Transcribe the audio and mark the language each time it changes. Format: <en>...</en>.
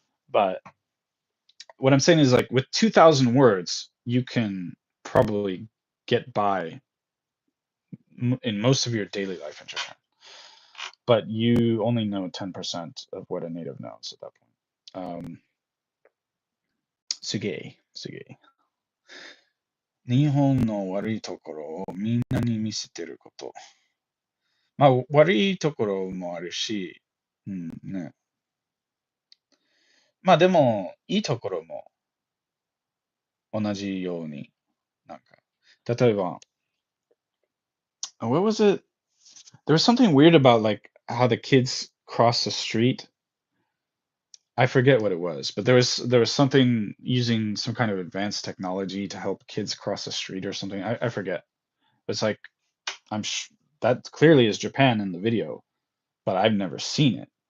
<en>But what I'm saying is like with 2,000 words, you can probably get by in most of your daily life in Japan. But you only know 10% of what a native knows at that point.</en> <ja>Suge, suge. 日本の悪いところをみんなに見せてること。まあ、悪いところもあるし、ね。まあでも、いいところも同じように、なんか、例えば、</ja> <en>what was it? There was something weird about like how the kids cross the street. I forget what it was, but there was something using some kind of advanced technology to help kids cross the street or something. I forget. It's like that clearly is Japan in the video, but I've never seen it.</en>